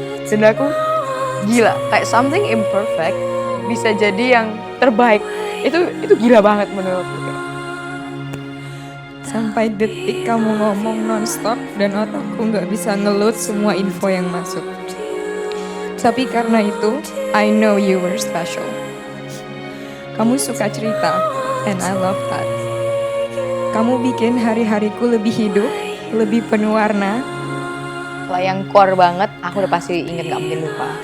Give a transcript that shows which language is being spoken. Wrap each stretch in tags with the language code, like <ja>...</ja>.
<id>Dan aku gila, kayak</id> <en>something imperfect</en> <id>bisa jadi yang terbaik. Itu gila banget menurutku. Sampai detik kamu ngomong nonstop dan otakku gak bisa ngeload semua info yang masuk. Tapi karena itu,</id> <en>I know you were special.</en> <id>Kamu suka cerita,</id> <en>and I love that.</en> <id>Kamu bikin hari-hariku lebih hidup, lebih penuh warna. Kalau yang core banget, aku udah pasti inget gak mungkin lupa.</id>